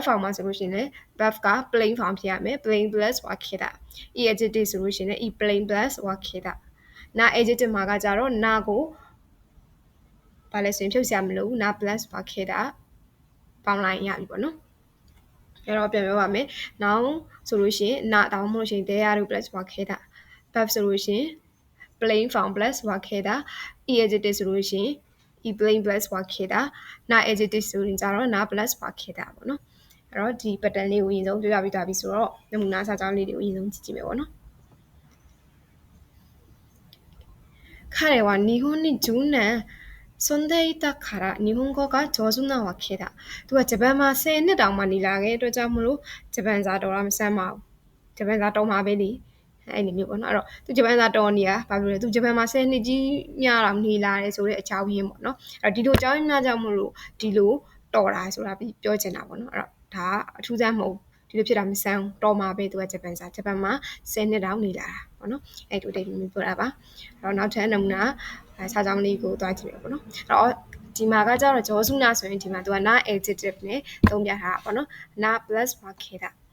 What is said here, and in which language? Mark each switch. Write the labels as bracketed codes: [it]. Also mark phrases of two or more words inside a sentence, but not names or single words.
[my] form မှာဆိုလို့ရှိရင်လည်း verb က [en] plain form [my] ဖြစ်ရမယ် [en] plain plus [my] ဝါခဲတာ adjective ဆိုလို့ရှိရင်လည်း [en] plain plus [my] ဝါခဲတာနာ adjective မှာကကြတော့ နာကိုဘာလဲဆိုရင်ဖြုတ်စရာမလိုဘူးနာ plus ဝါခဲတာပေါင်းလိုက်ရပြီပေါ့နော်အဲ့တော့ပြန်ပြောပါမယ် noun ဆိုလို့ရှိရင်နာဒါမှမဟုတ်လို့ရှိရင် there တို့ plus ဝါခဲတာ verb ဆိုလို့ရှိရင် [en] plain form plus [my] ဝါခဲတာ adjective ဆိုလို့ရှိရင် [en] plain plus [my] ဝါခဲတာနာ adjective ဆိုရင်ကြတော့နာ plus ဝါခဲတာပေါ့နော်အဲ့တော့ဒီ pattern လေးကိုအရင်ဆုံးပြောပြပြီးသွားပြီဆိုတော့နမူနာစာကြောင်းလေးတွေကိုအရင်ဆုံးကြည့်ကြည့်မယ်ပေါ့နော် [ja] 彼は日本に10年住んでいたから日本語が上手なわけだ [my] သူကဂျပန်မှာ10နှစ်တောင်မှနေလာခဲ့အတွက်ကြောင့်မလို့ဂျပန်စာတော်တာ မဆန်းပါဘူးဂျပန်စာတော်မှာပဲလေအဲ့လိုမျိုးပေါ့နော်အဲ့တော့သူဂျပန်စာတော်နေတာဘာလို့လဲသူဂျပန်မှာ10နှစ်ကြီးများတော့နေလာတယ်ဆိုတဲ့အကြောင်းရင်းပေါ့နော်အဲ့တော့ဒီလိုအကြောင်းရင်းများကြောင့်မလို့ဒီလိုတော်တာဆိုတာပြောချင်တာပေါ့နော်အဲ့တော့ဒါအထူးဆန်းမဟုတ်ဒီလိုဖြစ်တာမဆန်းတော်မှာပဲသူကဂျပန်စာဂျပန်မှာ10နှစ်တောင်နေလာတာပေါ့နော်အဲ့လိုတိတ်မျိုးပြောတာပါအဲ့တော့နောက်ထပ်နမူနာစာကြောင်းလေးကိုတွားကြည့်ရပေါ့နော်အဲ့တော့ဒီမှာကကြတော့ဂျောစုနာဆိုရင်ဒီမှာသူကနာ adjective နဲ့သုံးပြထားတာပေါ့နော်နာ plus ဝါခဲတာ